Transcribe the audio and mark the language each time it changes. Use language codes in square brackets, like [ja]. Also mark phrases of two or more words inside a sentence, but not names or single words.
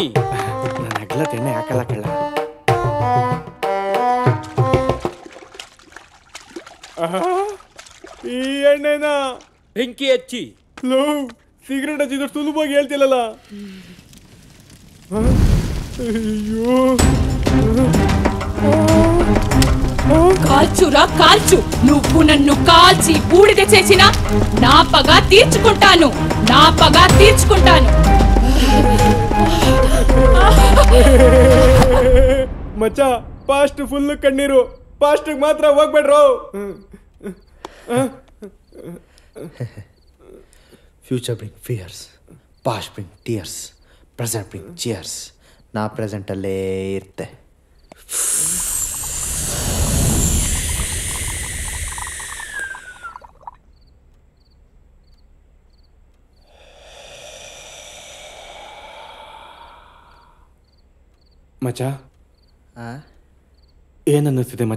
[kn] ನಾನು ಅಗ್ಲತ್ ಎಣ್ಣೆ ಹಾಕಲ್ಲ ಕಳ್ಳ. ಈ ಎಣ್ಣೆನ ಬೆಂಕಿ ಹಚ್ಚಿ. ಲೋ, ಸಿಗರೇಟ್ ಹಚ್ಚಿದ್ರೆ ಸುಲಭವಾಗಿ ಹೇಳ್ತಿಲ್ಲಲ್ಲ. ಅಯ್ಯೋ, [te] కాల్చురా కాల్చు నువ్వు నన్ను కాల్చి బూడిద చేసిన నా పగ తీర్చుకుంటాను [kn] ಮಚ್ಚ, [en] past full [kn] ಕಣ್ಣೀರು, ಪಾಸ್ಟ್ ಮಾತ್ರ ಹೋಗ್ಬೇಡ್ರು. [en] Future bring fears, past bring tears, present bring cheers, [kn] ನಾ ಪ್ರೆಸೆಂಟಲ್ಲೇ ಇರ್ತೆ. ಮಚ್ಚ ಏನನ್ನಿಸ್ತಿದೆ ಮಚ್ಚ?